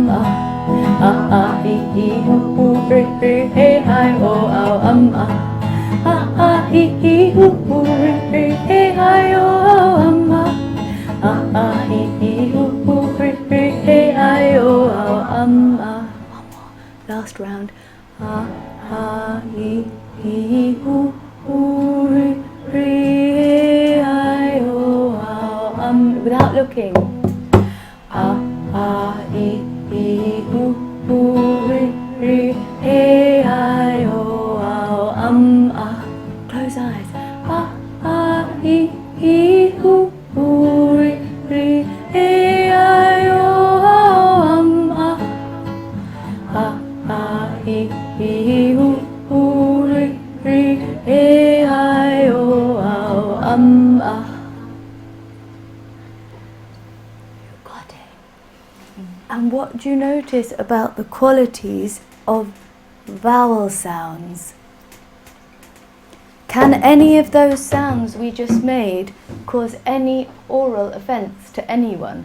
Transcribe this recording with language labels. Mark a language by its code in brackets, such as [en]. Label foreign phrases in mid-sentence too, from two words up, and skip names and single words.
[en] I E U U R E I O O I E U U R E I O O I E U U R E I O O Last round. I E U U R E I O O without looking. I E U U R E I O O Close eyes. I E U U R E I O O I E U U R E I O O You got it. And what do you notice about the qualities of vowel sounds? Can any of those sounds we just made cause any oral offence to anyone?